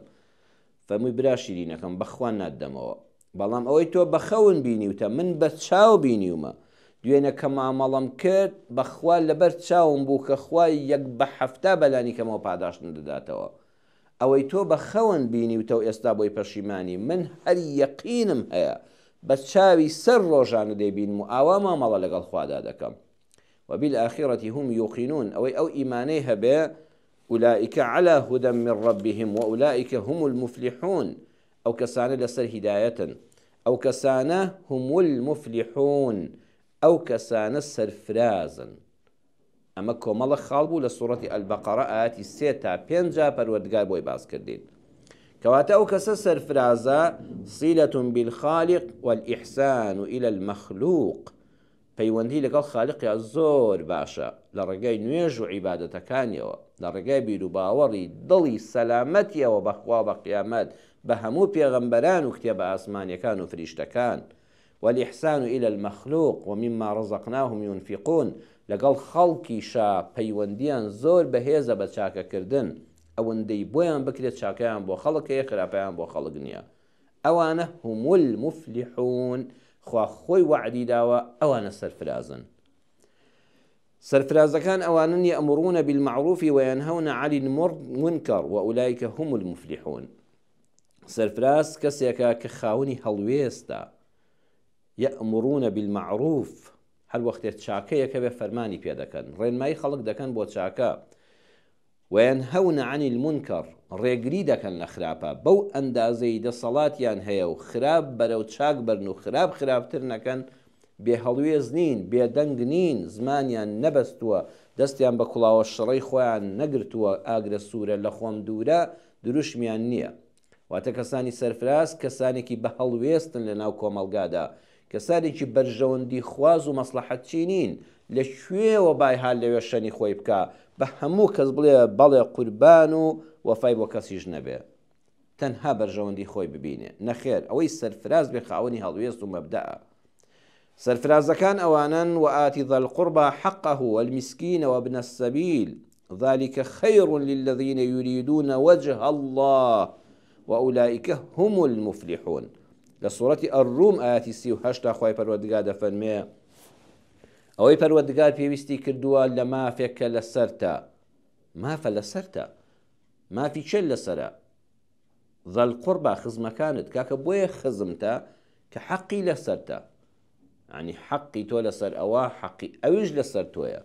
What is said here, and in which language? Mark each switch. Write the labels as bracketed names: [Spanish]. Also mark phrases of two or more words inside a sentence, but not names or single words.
[Central Kurdish] فەرمووی برا شیرینەکەم بەخوا نادەمەوە، بەڵام ئەوەی تۆ بە خەون بینیوتە من بە چاو بینیومە، دوێنێ کە مامەڵەم کرد بەخوا لەبەر چاوم بوو کە خوای یەک بە 7 بەلانی کەمەوە پاداشتم دەداتەوە. ئەوەی تۆ بە خەون بینیوتە و ئێستا بۆی پەشیمانی، من هەر یەقینم هەیە بە چاوی سەر ڕۆژانە دەیبینم و ئاوا مامەڵە لەگەڵ خوادا دەکەم. [Arabic] وبالآخرة هم يوقنون [Central Kurdish] ئەوەی ئەو ئیمانەی هەبێ [Arabic] أولئك على هدى من ربهم وأولئك هم المفلحون، [Central Kurdish] ئەو کەسانە لەسەر هیدایەتن، ئەو کەسانە [Arabic] هم المفلحون، [Central Kurdish] ئەو کەسانە سەرفرازن. ئەمە کۆمەڵە خاڵ بوو لە سوورەتی ئەلبەقەرە ئاەتی 3 تا 5 پەروەردگار بۆی باس کردین. کەواتە ئەو کەسە سەرفرازە [Arabic] صیلة بالخالق والإحسان إلى المخلوق، [Central Kurdish] پەیوەندی لەگەڵ خالقیا زۆر باشە لە ڕێگای نوێژ و عیبادەتەکانیەوە، لە ڕێگای بیر و باوەڕی دڵی سەلامەتیەوە بەخوا بە قیامەت بە هەموو پێغەمبەران و کتێبە ئاسمانیەکان و فریشتەکان. [Arabic] والإحسان إلى المخلوق ومما رزقناهم ينفقون، [Central Kurdish] لەگەڵ خەڵکیشا پەیوەندیان زۆر بەهێزە بە چاکەکردن، ئەوەندەی بۆیان بکرێت چاکەیان بۆ خەڵکەیە خراپەیان بۆ خەڵک نییە. ئەوانە [Arabic] هم المفلحون، [Central Kurdish] خوا خۆی وعدی داوە ئەوانە سەرفرازن. سەرفرازەکان ئەوانن [Arabic] يأمرون بالمعروف وينهون عن المنكر وأولئك هم المفلحون. [Central Kurdish] سەرفراز کەسێکە کە خاوەنی هەڵوێستە، [Arabic] يأمرون بالمعروف، [Central Kurdish] هەر وەختێک چاکەیەکە بێ فەرمانی پێ دەکەن، ڕێنمایی خەڵک دەکەن بۆ چاکە. [Arabic] وينهون عن المنكر، [Central Kurdish] ڕێگری دەکەن لە خراپە، بەو ئەندازەی دەسەڵاتیان هەیە و خراپ بەرەو چاک بەرن و خراپ خراپتر نەکەن، بێ هەڵوێز نین، بێدەنگ نین، زمانیان نەبەستووە، دەستیان بە کوڵاوە شڕەی خۆیان نەگرتووە، ئاگرە سوورە لە خۆم دوورە دروشمیان نییە. واتە کەسانی سەرفراز کەسانێکی بە هەڵوێستن لە ناو کۆمەلگادا، کەسانێکی بەرژەوەندی خواز و مەسلحەت چینین، لە کوێوە بای حال لەوێ شەنی خۆی بکە، بە هەموو کەس بڵێ بەڵێ قوربان و وەفای بۆ کەسیش نەبێ، تەنها بەرژەوەندی خۆی ببینێ. نەخێر، ئەوەی سەرفراز بێ خاوەنی هەڵوێست و مەبدەئە. سەرفرازەکان ئەوانن [Arabic] وآتی ذا القربى حقه والمسكين وابن السبيل ذلك خير للذين يريدون وجه الله وأولئك هم المفلحون. لسورة الروم آياتي [Central Kurdish] 38 خوای پەروەردگار دەفەرمێ ئەوەی پەروەردگار پێویستی کردووە لە مافێکە لەسەرتە، مافە لەسەرتە، مافی چێل لەسەرە، [Arabic] ذا القربى [Central Kurdish] خزمەکانت، کاکە بۆیە خزمتە کە حەقی لەسەرتە، ینی حەقی تۆ لەسەر ئەوە، حەقی ئەویش لەسەر تۆیە.